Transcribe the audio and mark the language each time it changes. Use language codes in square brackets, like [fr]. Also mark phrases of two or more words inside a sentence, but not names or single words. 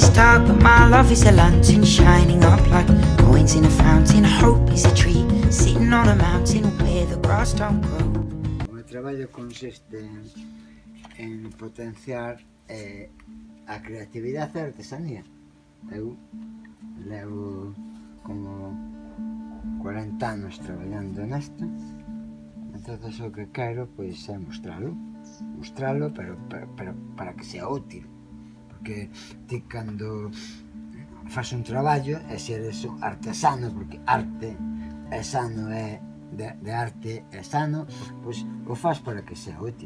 [en] dark, but my love is a lantern shining up like coins in a fountain. Hope is a tree sitting on a mountain where the grass don't grow. [gl] O meu traballo consiste en potenciar a creatividade e a artesanía. Eu levo como 40 anos traballando nesto, entonces o que quero pois é mostralo, pero para que sea útil, porque ti cando faz un traballo e se eres un artesano, porque arte é sano, é de arte é sano, pois o faz para que sea útil.